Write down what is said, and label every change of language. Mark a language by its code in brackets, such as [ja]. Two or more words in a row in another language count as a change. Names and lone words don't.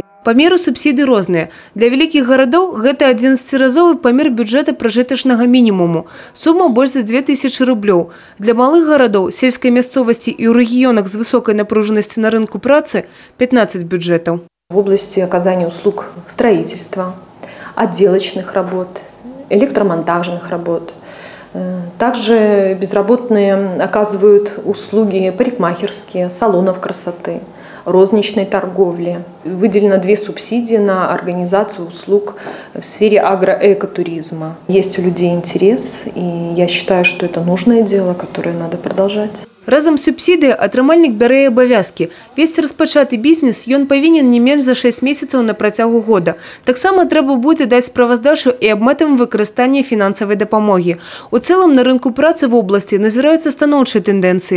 [be] Памеры субсідый розныя. Для вялікіх гарадоў гэта 11-разовы памер бюджэта пражытачнага мінімуму. Сума больш за 2000 рублёў. Для малых гарадоў, сельскай мясцовасці і ў рэгіёнах з высокай напружанасцю на рынку працы 15 бюджетаў. [ru] В области оказания услуг строительства, отделочных работ, электромонтажных работ. Также безработные оказывают услуги парикмахерские, салонов красоты, розничной торговли. Выделено 2 субсидии на организацию услуг в сфере агроэкотуризма. Есть у людей интерес, и я считаю, что это нужное дело, которое надо продолжать. [be] Разам з субсідыяй атрымальнік бярэ і абавязкі. Весці распачаты бізнес ён павінен не менш за 6 месяцаў на працягу года. Таксама трэба будзе даць справаздачу і аб мэтавым выкарыстанні фінансавай дапамогі. У цэлым на рынку працы в обласці назіраюцца станоўчыя тэндэнцыі.